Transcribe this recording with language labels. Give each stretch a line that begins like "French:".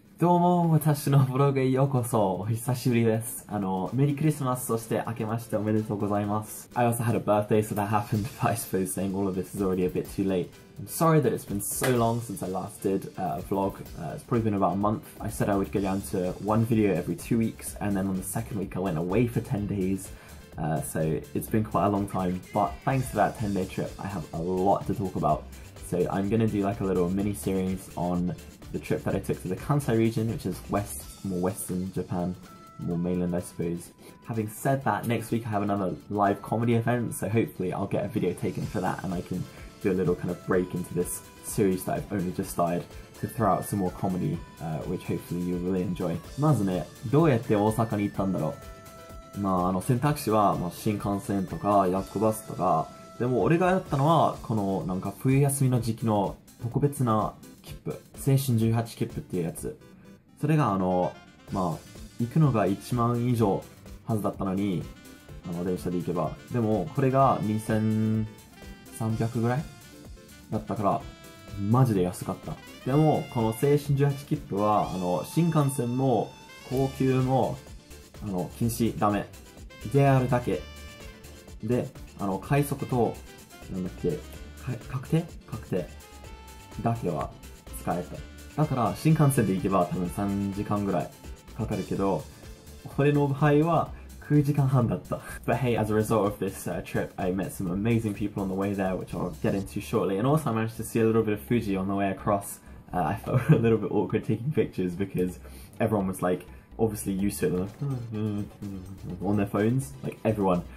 Japanese: どうも、私のブログへようこそ。お久しぶりです。メリークリスマス、そして明けましておめでとうございます。
English: I also had a birthday, so that happened, but I suppose saying all of this is already a bit too late. I'm sorry that it's been so long since I last did a vlog. It's probably been about a month. I said I would go down to one video every 2 weeks, and then on the second week I went away for 10 days. So it's been quite a long time, but thanks to that 10-day trip, I have a lot to talk about. So I'm going to do like a little mini-series on the trip that I took to the Kansai region, which is more western Japan, more mainland I suppose. Having said that, next week I have another live comedy event, so hopefully I'll get a video taken for that and I can do a little kind of break into this series that I've only just started to throw out some more comedy, which hopefully you'll really enjoy.
Japanese: まずね、どうやって大阪に行ったんだろう。選択肢は、新幹線とか夜行バスとか、でも俺がやったのは、このなんか冬休みの時期の特別な切符、青春18切符っていうやつ。それが行くのが1万以上はずだったのに、電車で行けば。でも、これが2300ぐらいだったから、マジで安かった。でも、この青春18切符は、新幹線も、高級も、禁止ダメ。 JR だけ。で、快速と、なんだっけ、確定だけは使えた。だから、新幹線で行けば多分3時間ぐらいかかるけど、俺の場合は9時間半だった。
English: But hey, as a result of this trip, I met some amazing people on the way there, which I'll get into shortly. And also I managed to see a little bit of Fuji on the way across. I felt a little bit awkward taking pictures because everyone was like, obviously used to it, like, on their phones, like everyone.